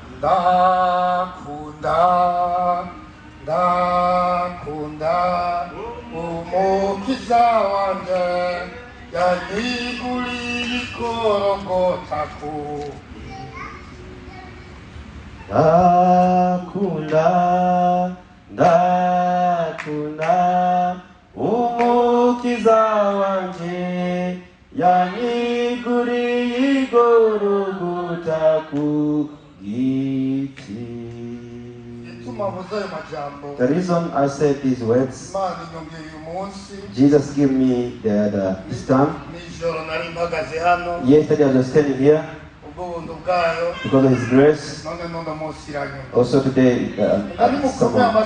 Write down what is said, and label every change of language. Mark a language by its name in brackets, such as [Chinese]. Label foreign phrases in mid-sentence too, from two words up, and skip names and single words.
[Rundi] ndakunda umukiza wanje yaniguriye ikorogota ku ndakunda umukiza wanje yaniguriye ikorogota ku giti. [English] The reason I said these words, Jesus gave me this time. Yesterday I was standing here because of His grace. Also today, someone.